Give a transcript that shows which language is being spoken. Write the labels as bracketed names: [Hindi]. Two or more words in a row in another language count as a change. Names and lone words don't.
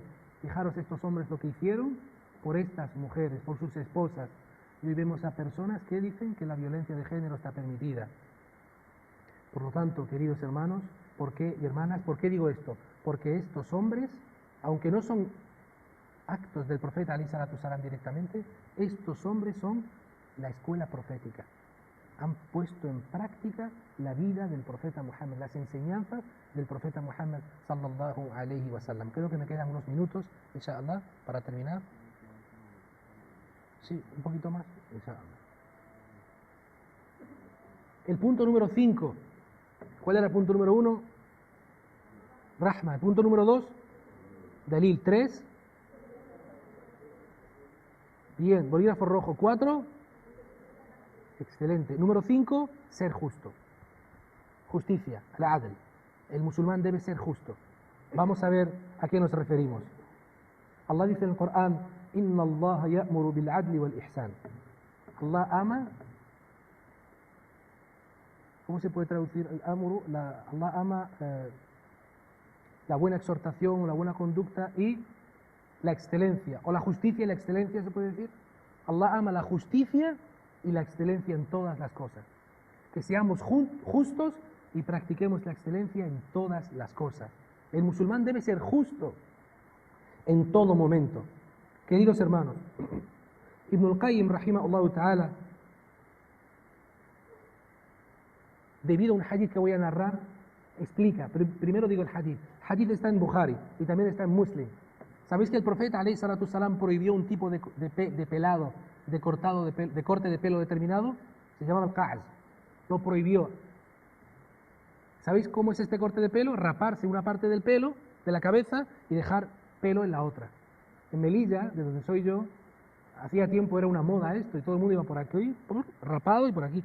[Spanish] Fijaros estos hombres lo que hicieron por estas mujeres, por sus esposas. Y hoy vemos a personas que dicen que la violencia de género está permitida. Por lo tanto, queridos hermanos y hermanas, ¿por qué digo esto? Porque estos hombres, aunque no son actos del profeta [Arabic] alayhi salatu salam [Spanish] directamente, estos hombres son la escuela profética. Han puesto en práctica la vida del profeta Muhammad, las enseñanzas del profeta Muhammad [Arabic] sallallahu alayhi wa sallam. [Spanish] Creo que me quedan unos minutos, inshallah, para terminar. Sí, un poquito más, inshallah. El punto número 5. ¿Cuál era el punto número 1? Rahma. El punto número 2, Dalil. 3. Bien, bolígrafo rojo. 4. Excelente. Número 5, ser justo. Justicia, al-adl. El musulmán debe ser justo. Vamos a ver a qué nos referimos. Allah dice en el Corán, [Arabic] إن الله يأمر بالعدل والإحسان. [Spanish] Allah ama. ¿Cómo se puede traducir el amru? Allah ama la buena exhortación, la buena conducta y la excelencia. O la justicia y la excelencia, se puede decir. Allah ama la justicia y la excelencia en todas las cosas. Que seamos justos y practiquemos la excelencia en todas las cosas. El musulmán debe ser justo en todo momento. Queridos hermanos, [Arabic] Ibn al-Qayyim, رحمه الله تعالى, [Spanish] debido a un hadith que voy a narrar, explica, primero digo el hadith. El hadith está en Bukhari y también está en Muslim. ¿Sabéis que el profeta [Arabic] alayhi salatu salam [Spanish] prohibió un tipo de pelado, de corte de pelo determinado? Se llama el qa'z. Lo prohibió. ¿Sabéis cómo es este corte de pelo? Raparse una parte del pelo, de la cabeza, y dejar pelo en la otra. En Melilla, de donde soy yo, hacía tiempo era una moda esto, y todo el mundo iba por aquí, rapado, y por aquí.